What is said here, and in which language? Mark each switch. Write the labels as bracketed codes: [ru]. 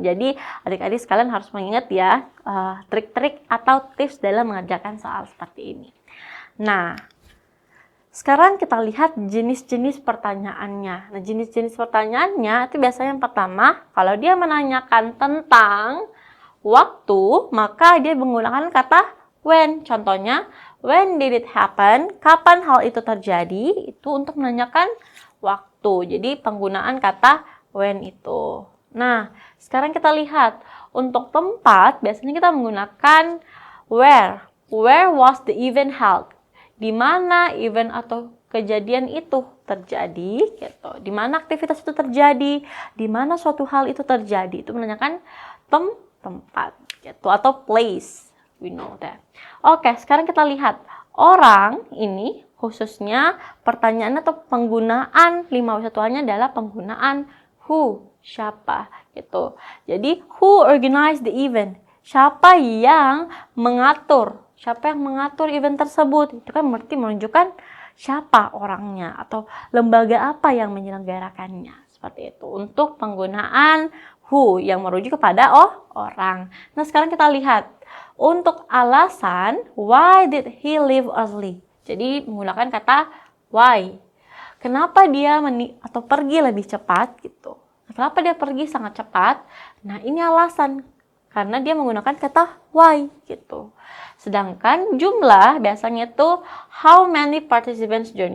[id] Jadi adik-adik sekalian harus mengingat ya trik-trik atau tips dalam mengerjakan soal seperti ini. Nah, sekarang kita lihat jenis-jenis pertanyaannya. Nah, jenis-jenis pertanyaannya itu biasanya yang pertama, kalau dia menanyakan tentang waktu, maka dia menggunakan kata when. [en] Contohnya, when did it happen? [id] Kapan hal itu terjadi? Itu untuk menanyakan waktu. Jadi penggunaan kata when itu. Nah, sekarang kita lihat untuk tempat, biasanya kita menggunakan where. [en] Where was the event held? [id] Di mana event atau kejadian itu terjadi, gitu. Di mana aktivitas itu terjadi, di mana suatu hal itu terjadi. Itu menanyakan tempat, gitu, atau place. [en] We know that. [id] Oke, sekarang kita lihat orang ini khususnya pertanyaan atau penggunaan 5W1H-nya adalah penggunaan who, siapa, gitu. Jadi [en] who organized the event? [id] siapa yang mengatur? Siapa yang mengatur event tersebut? Itu kan berarti menunjukkan siapa orangnya atau lembaga apa yang menyelenggarakannya. Seperti itu. Untuk penggunaan who yang merujuk kepada orang. Nah, sekarang kita lihat. Untuk alasan, [en] why did he leave early? [id] Jadi menggunakan kata why. Kenapa dia atau pergi lebih cepat gitu. Kenapa dia pergi sangat cepat? Nah, ini alasan. Karena dia menggunakan kata why gitu. Sedangkan jumlah biasanya itu [en] how many participants join.